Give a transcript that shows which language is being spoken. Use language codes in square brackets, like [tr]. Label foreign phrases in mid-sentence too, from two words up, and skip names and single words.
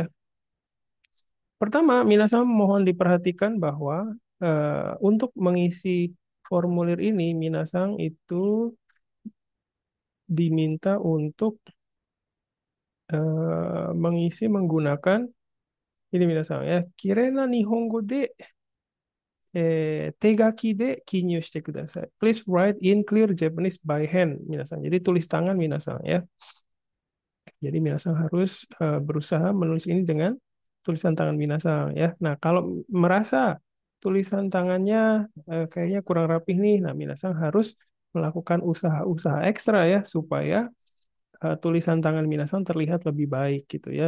[id] Pertama, minasang mohon diperhatikan bahwa untuk mengisi formulir ini minasang itu diminta untuk mengisi menggunakan ini minasang ya. [ja] きれいな日本語で手書きで記入してください. [en] Please write in clear Japanese by hand, minasan. [id] Jadi tulis tangan, minasan ya. Jadi minasan harus berusaha menulis ini dengan tulisan tangan minasan ya. Nah, kalau merasa tulisan tangannya kayaknya kurang rapih nih, nah minasan harus melakukan usaha-usaha ekstra ya supaya tulisan tangan minasan terlihat lebih baik gitu ya.